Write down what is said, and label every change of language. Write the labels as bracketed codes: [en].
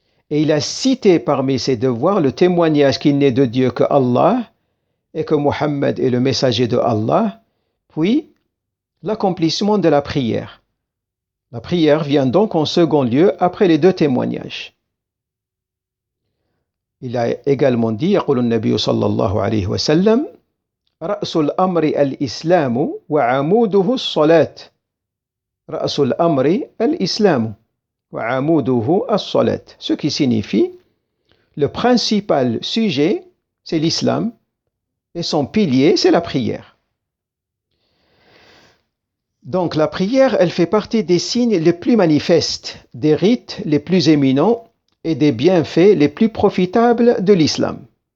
[fr] Et il a cité parmi ces devoirs le témoignage qu'il n'est de Dieu que Allah et que Muhammad est le messager de Allah, puis l'accomplissement de la prière. La prière vient donc en second lieu après les 2 témoignages. Il a également dit, [ar] يقول النبي صلى الله عليه وسلم رأس الأمر الإسلام وعموده الصلاة. رأس الأمر الإسلام وعموده الصلاة, [fr] ce qui signifie le principal sujet c'est l'islam et son pilier c'est la prière. Donc la prière, elle fait partie des signes les plus manifestes, des rites les plus éminents et des bienfaits les plus profitables de l'islam.